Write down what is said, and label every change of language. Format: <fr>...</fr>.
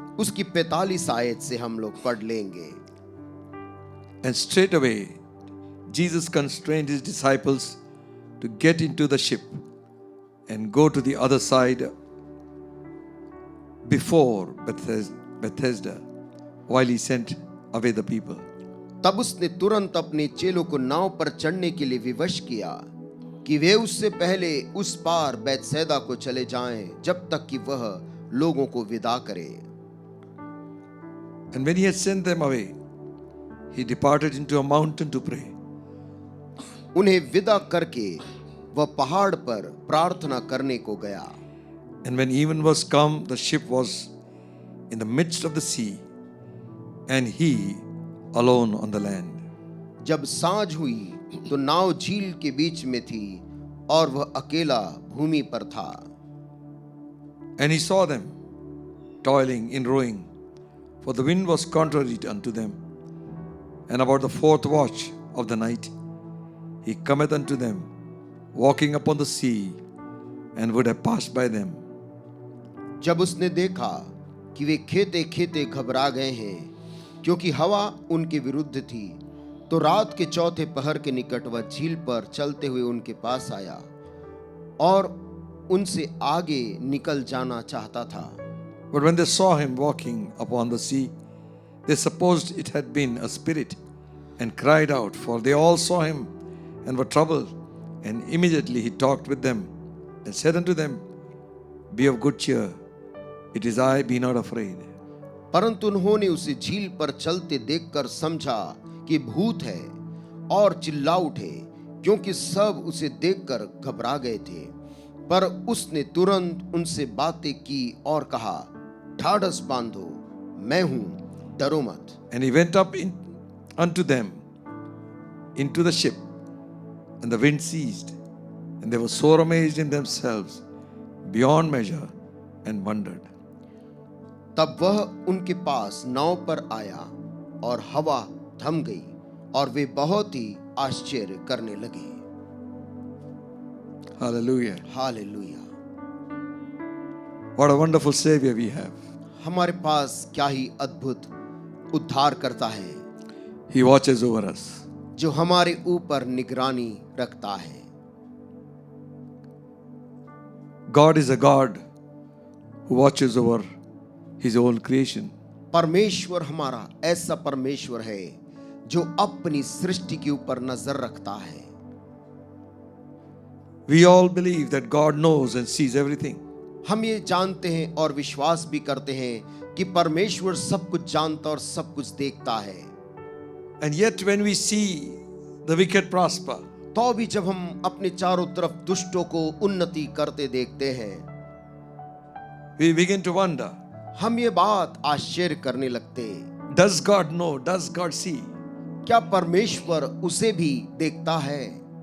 <hi>उसकी 45 आयत से हम लोग पढ़ लेंगे।</hi> <en>And straightway Jesus constrained his disciples to get into the ship and go to the other side before Bethesda while he sent away the people.</en> <hi>तब उसने तुरंत अपने चेलों को नाव पर चढ़ने के लिए विवश किया कि वे उससे पहले उस पार बैतसैदा को चले जाएं जब तक कि वह लोगों को विदा करे।</hi> <en>And when he had sent them away, he departed into a mountain to pray.</en> <hi>उन्हें विदा करके वह पहाड़ पर प्रार्थना करने को गया।</hi> <en>And when even was come, the ship was in the midst of the sea, and he alone on the land.</en> <hi>जब सांझ हुई तो नाव झील के बीच में थी और वह अकेला भूमि पर था।</hi> <en>And he saw them toiling in rowing, for the wind was contrary unto them. And about the 4th watch of the night, he cometh unto them, walking upon the sea, and would have passed by them.</en> <hi>जब उसने देखा कि वे खेते खेते घबरा गए हैं क्योंकि हवा उनके विरुद्ध थी, तो रात के 4थे पहर के निकट वह झील पर चलते हुए उनके पास आया और उनसे आगे निकल जाना चाहता था।</hi> <en>But when they saw him walking upon the sea, they supposed it had been a spirit, and cried out, for they all saw him and were troubled. And immediately he talked with them and said unto them, Be of good cheer, it is I, be not afraid.</en> <hi>परंतु उन्होंने उसे झील पर चलते देखकर समझा कि भूत है और चिल्ला उठे, क्योंकि सब उसे देखकर घबरा गए थे। पर उसने तुरंत उनसे बातें की और कहा, ढाढ़स बांधो, मैं हूं, डरो मत।</hi> <en>And he went up unto them into the ship, and the wind ceased, and they were sore amazed in themselves beyond measure, and wondered.</en> <hi>तब वह उनके पास नाव पर आया और हवा थम गई और वे बहुत ही आश्चर्य करने लगे।</hi> <en>Hallelujah.</en> <hi>Hallelujah.</hi> <en>What a wonderful Savior we have.</en> <hi>हमारे पास क्या ही अद्भुत उद्धार करता है,</hi> <en>He watches over us.</en> <hi>जो हमारे ऊपर निगरानी रखता है।</hi> <en>God is a God who watches over His own creation.</en> <hi>परमेश्वर हमारा ऐसा परमेश्वर है जो अपनी सृष्टि के ऊपर नजर रखता है।</hi> <en>We all believe that God knows and sees everything.</en> <hi>हम ये जानते हैं और विश्वास भी करते हैं कि परमेश्वर सब कुछ जानता और सब कुछ देखता है।</hi> <en>And yet when we see the wicked prosper,</en> <hi>तो भी जब हम अपने चारों तरफ दुष्टों को उन्नति करते देखते हैं,</hi> <en>we begin to wonder,</en> <hi>हम ये बात आश्चर्य करने लगते हैं,</hi> <en>does God know? Does God see?</en> <hi>क्या परमेश्वर उसे भी देखता है?</hi>